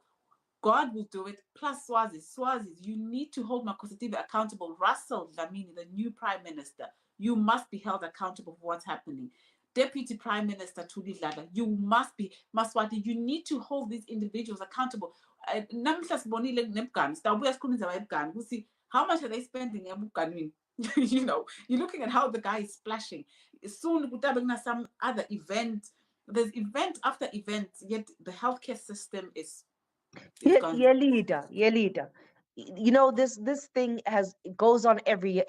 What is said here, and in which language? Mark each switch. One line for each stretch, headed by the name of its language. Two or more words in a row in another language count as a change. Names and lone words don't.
English: God will do it. Plus Swazis, you need to hold Makositive accountable. Russell Dlamini, the new prime minister, you must be held accountable for what's happening. Deputy Prime Minister Thuli Dladla, you must be. Mswati, you need to hold these individuals accountable.
Swati: Namhla sibonile nebhgani, sitawubuya sikhulume ebhgani ukuthi
English: how much are they spending
Swati: ebhganini?
English: You know, you're looking at how the guy is splashing. Soon kutabe some other event. There's event after event, yet the healthcare system is gone. Yeah, leader, yeah, leader. You know, this thing has it goes on every year.